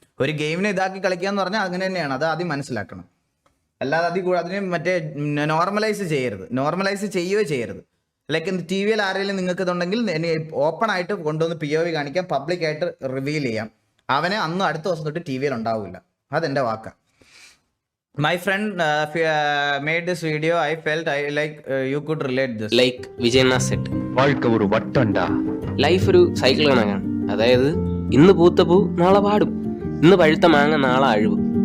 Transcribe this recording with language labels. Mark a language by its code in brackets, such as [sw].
[ml] ഒരു ഗെയിമിനെ ഇതാക്കി കളിക്കുക എന്ന് പറഞ്ഞാൽ അങ്ങനെ തന്നെയാണ്, അത് ആദ്യം മനസ്സിലാക്കണം. അല്ലാതെ അതിനെ മറ്റേ നോർമലൈസ് ചെയ്യരുത്. ലൈക്ക് TVയിൽ ആരെങ്കിലും നിങ്ങൾക്ക് ഇതുണ്ടെങ്കിൽ ഓപ്പൺ ആയിട്ട് കൊണ്ടുവന്ന് POV കാണിക്കാം, പബ്ലിക്കായിട്ട് റിവീൽ ചെയ്യാം. അവനെ അന്ന് അടുത്ത ദിവസം തൊട്ട് TVയിൽ ഉണ്ടാവില്ല. അതെന്റെ വാക്കാണ്. [en] My friend made this video. I felt you could relate this. Like Vijayna said, [ta] வாழ்க்கை ஒரு வட்டம்டா. [ml] ലൈഫ് ഒരു സൈക്കിൾ കണക്കാണ്. അതായത് ഇന്ന് പൂത്ത പൂ നാളെ പാടും, ഇന്ന് പഴുത്ത മാങ്ങ നാളെ അഴിവ്.